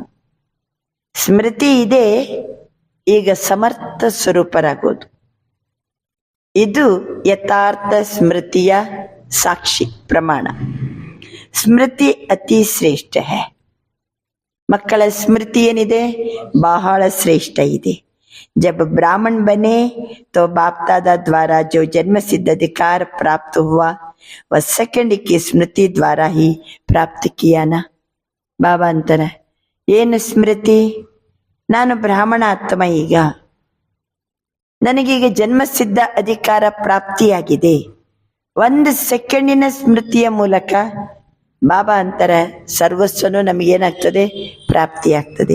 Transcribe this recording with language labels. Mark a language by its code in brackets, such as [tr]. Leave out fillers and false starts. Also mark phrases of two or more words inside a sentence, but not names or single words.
[kn] ಸ್ಮೃತಿ ಇದೆ, ಈಗ ಸಮರ್ಥ ಸ್ವರೂಪರಾಗೋದು. ಇದು ಯಥಾರ್ಥ ಸ್ಮೃತಿಯ ಸಾಕ್ಷಿ ಪ್ರಮಾಣ. ಸ್ಮೃತಿ ಅತಿ ಶ್ರೇಷ್ಠ ಹೈ. ಮಕ್ಕಳ ಸ್ಮೃತಿ ಏನಿದೆ? ಬಹಳ ಶ್ರೇಷ್ಠ ಇದೆ. [hi] जब ब्राह्मण बने तो बाप दादा द्वारा जो जन्म सिद्ध अधिकार प्राप्त हुआ वह सेकंड की स्मृति द्वारा ही प्राप्त किया ना. बाबा अंतर [kn] ಏನು ಸ್ಮೃತಿ? ನಾನು ಬ್ರಾಹ್ಮಣ ಆತ್ಮ. ಈಗ ನನಗೀಗ ಜನ್ಮಸಿದ್ಧ ಅಧಿಕಾರ ಪ್ರಾಪ್ತಿಯಾಗಿದೆ. 1 ಸೆಕೆಂಡಿನ ಸ್ಮೃತಿಯ ಮೂಲಕ ಬಾಬಾ ಅಂತಾರೆ ಸರ್ವಸ್ವನು ನಮಗೇನಾಗ್ತದೆ, ಪ್ರಾಪ್ತಿಯಾಗ್ತದೆ.